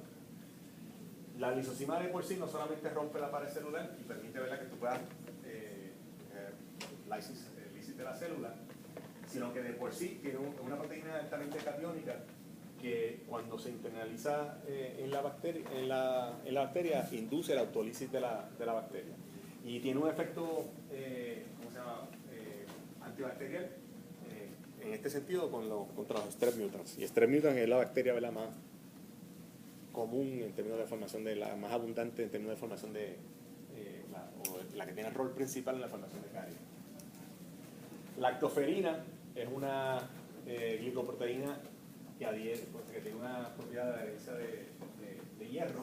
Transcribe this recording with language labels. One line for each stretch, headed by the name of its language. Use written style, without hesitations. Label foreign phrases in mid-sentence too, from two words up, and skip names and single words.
Spanish: La lisocima de por sí no solamente rompe la pared celular y permite, ¿verdad?, que tú puedas lisis de la célula, sino que de por sí tiene una proteína altamente catiónica que cuando se internaliza en la bacteria induce la autólisis de la bacteria. Y tiene un efecto antibacterial en este sentido contra los strep mutans. Y strep mutans es la bacteria, ¿verdad?, más común en términos de formación la más abundante en términos de formación la que tiene el rol principal en la formación de caries. Lactoferina es una glicoproteína que tiene una propiedad de adherencia de hierro.